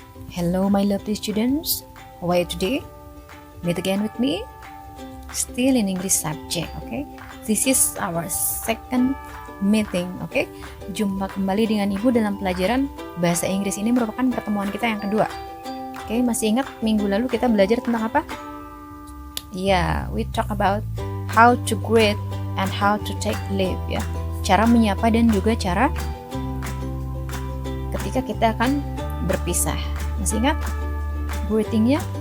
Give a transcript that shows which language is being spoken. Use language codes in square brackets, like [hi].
[en] Hello my lovely students, how are you today? Meet again with me, still in English subject, okay? This is our second meeting, okay? [id] Jumpa kembali dengan Ibu dalam pelajaran bahasa Inggris. Ini merupakan pertemuan kita yang kedua. Oke, masih ingat minggu lalu kita belajar tentang apa? [en] Ya, we talk about how to greet and how to take leave, ya. [id] Cara menyapa dan juga cara ketika kita akan berpisah. Masih ingat greetingnya?